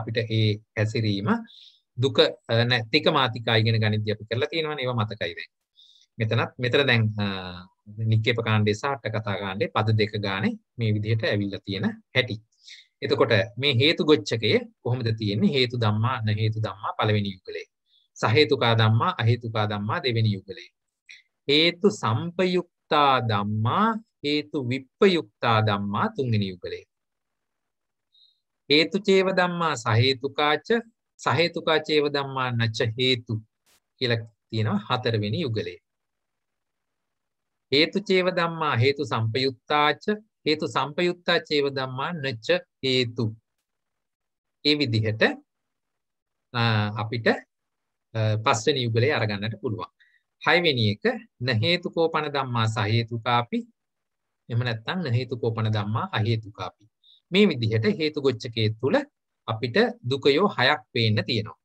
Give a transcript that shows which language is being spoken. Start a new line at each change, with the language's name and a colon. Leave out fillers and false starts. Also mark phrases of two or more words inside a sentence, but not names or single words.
Sinhala: අපිට ඒ හැසිරීම දුක නැතික මාතිකා ඉගෙන ගනිද්දී අපි කරලා තියෙනවනේ. ඒවා මතකයි දැන්. මෙතන දැන් නික්කේප කාණ්ඩයේ සහ අට කතා කාණ්ඩයේ පද දෙක ගානේ මේ විදිහට ඇවිල්ලා තියෙන හැටි. එතකොට මේ හේතු ගොච්ඡකයේ කොහොමද තියෙන්නේ?
Pali: හේතු ධම්මා න හේතු ධම්මා
Sinhala: පළවෙනි යුගලේ.
Pali: සහේතුකා ධම්මා අහේතුකා ධම්මා
Sinhala: දෙවෙනි යුගලේ.
Pali: හේතු සම්පයුක්තා ධම්මා හේතු විප්පයුක්තා ධම්මා
Sinhala: තුන්වෙනි යුගලේ.
Pali: හේතු චේව ධම්මා සහේතුකාච සහේතුකා චේව ධම්මා නච හේතු
Sinhala: කියලා තියෙනවා හතරවෙනි යුගලේ.
Pali: හේතු චේව ධම්මා හේතු සම්පයුක්තාච හේතු සම්පයුක්තා චේව ධම්මා නච හේතු.
Sinhala: ඒ විදිහට අපිට පස්වෙනි යුගලේ අරගන්නට පුළුවන්. හයවෙනි එක
Pali: න හේතුකෝපන ධම්මා සහේතුකාපි
Sinhala: එහෙම නැත්නම්
Pali: න හේතුකෝපන ධම්මා අහේතුකාපි.
Sinhala: මේ විදිහට හේතු ගොච්ඡකයේ තුල අපිට දුකයෝ 6ක් පේන්න තියෙනවා.